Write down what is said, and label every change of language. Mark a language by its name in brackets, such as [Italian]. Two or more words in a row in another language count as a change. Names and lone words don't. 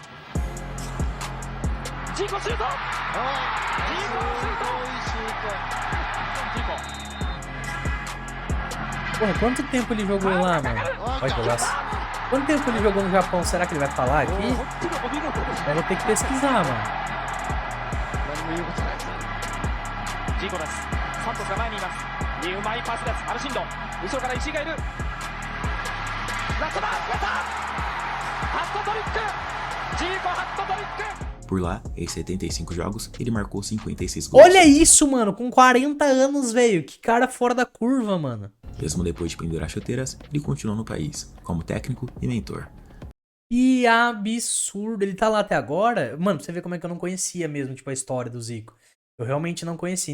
[Portuguese] Zico chutou. Zico. Porra, quanto tempo ele jogou lá, mano? Olha que golaço. Quanto tempo ele jogou no Japão? Será que ele vai falar aqui? Eu vou ter que pesquisar, mano. [Japanese] ジーコです。サントスが前にいます。うまいパスです。アルシンド。後ろから石井がいる。ラストマン、やったハットトリック。ジーコハットトリック。 [Portuguese] Por lá, em 75 jogos, ele marcou 56 gols. Olha isso, mano. Com 40 anos, velho. Que cara fora da curva, mano. Mesmo depois de pendurar chuteiras, ele continuou no país, como técnico e mentor. Que absurdo. Ele tá lá até agora. Mano, pra você ver como é que eu não conhecia mesmo, tipo, a história do Zico. Eu realmente não conhecia.